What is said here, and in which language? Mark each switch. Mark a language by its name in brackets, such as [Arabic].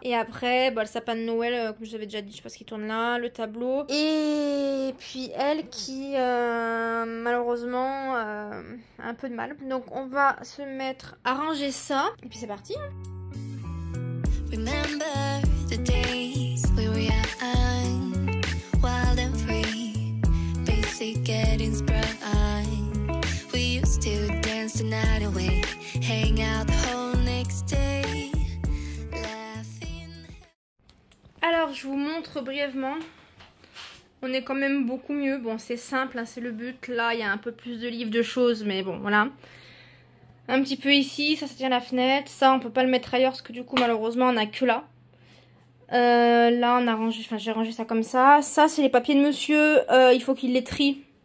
[French] Et après le sapin de Noël comme je vous avais déjà dit, je sais pas ce qui tourne là. Le tableau. Et puis elle qui malheureusement a un peu de mal. Donc on va se mettre à ranger ça. Et puis c'est parti hein. [English] Remember the days we were young, wild and free, basic getting sprung. We used to dance the night away, hang out the whole next day, laughing. [French] Alors je vous montre brièvement. On est quand même beaucoup mieux. Bon c'est simple, hein, c'est le but. Là il y a un peu plus de livres, de choses, mais bon voilà. Un petit peu ici, ça tient la fenêtre. Ça on peut pas le mettre ailleurs parce que du coup malheureusement on a que là. Là on a rangé, j'ai rangé ça comme ça. Ça c'est les papiers de monsieur, il faut qu'il les trie.